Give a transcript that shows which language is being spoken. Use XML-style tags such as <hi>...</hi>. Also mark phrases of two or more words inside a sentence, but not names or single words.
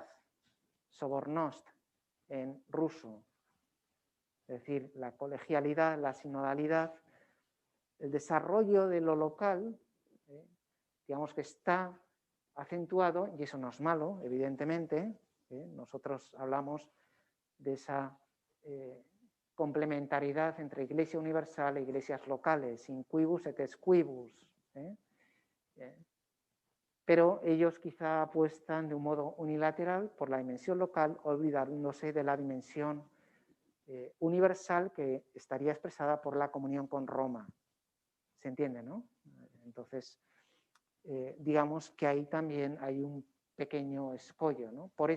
<es>sobornost en ruso, es decir, la colegialidad, la sinodalidad, el desarrollo de lo local, digamos que está acentuado, y eso no es malo, evidentemente, nosotros hablamos de esa complementariedad entre Iglesia universal e iglesias locales,</es> <la>in quibus et ex quibus,</la> <es>pero ellos quizá apuestan de un modo unilateral por la dimensión local, olvidándose de la dimensión universal que estaría expresada por la comunión con Roma. ¿Se entiende, no? Entonces, digamos que ahí también hay un pequeño escollo, ¿no?</es>